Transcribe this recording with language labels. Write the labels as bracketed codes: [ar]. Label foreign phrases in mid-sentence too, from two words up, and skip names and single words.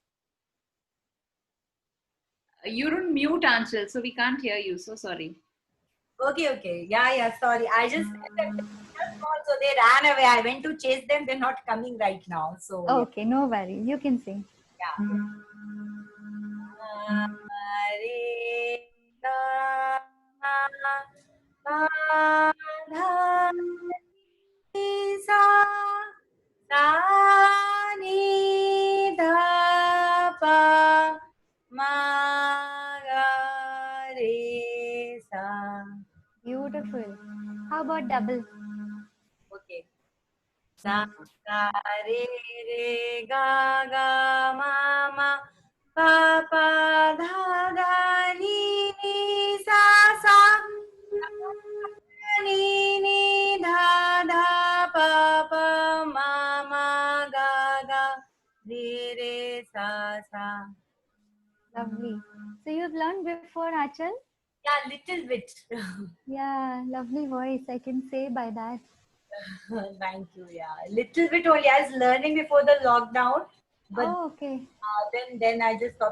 [en] You're on mute, Anshul, so we can't hear you. So sorry. Okay. Yeah. Sorry. I just said that they're small, so they ran away. I went to chase them. They're not coming right now. So yeah. Okay, no worries. You can sing. Yeah. [hi] रे ग म प ध नि सा सा नि ध प म ग रे सा. [en] Beautiful. How about double? [hi] Okay. सा ग रे ग ग म प प ध ग नि सा सा नि ध ध प प म ग ग रे सा सा. [en] Lovely. So you've learned before, Achal? Yeah, little bit. Yeah, lovely voice. I can say by that. Thank you. Yeah, little bit only. I was learning before the lockdown, but Oh, okay. then I just stopped.